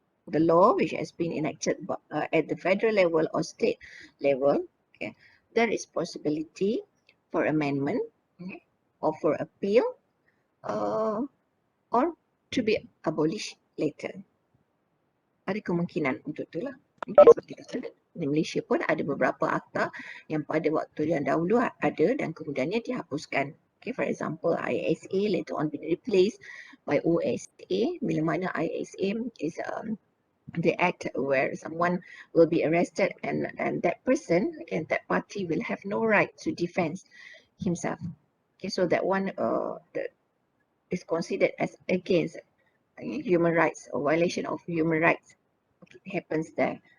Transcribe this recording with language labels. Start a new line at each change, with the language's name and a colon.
English: The law which has been enacted at the federal level or state level, okay, there is possibility for amendment, okay, or for appeal, or to be abolished later.
Malay: Ada kemungkinan untuk itulah. Okay, seperti kata, di Malaysia pun ada beberapa akta yang pada waktu yang dahulu ada dan kemudiannya dihapuskan.
English: Okay, for example, ISA later on been replaced by OSA,
Malay: bila mana
English: ISA is the act where someone will be arrested and that person, again, that party will have no right to defend himself. Okay, so that one is considered as against human rights or violation of human rights. Okay, happens there.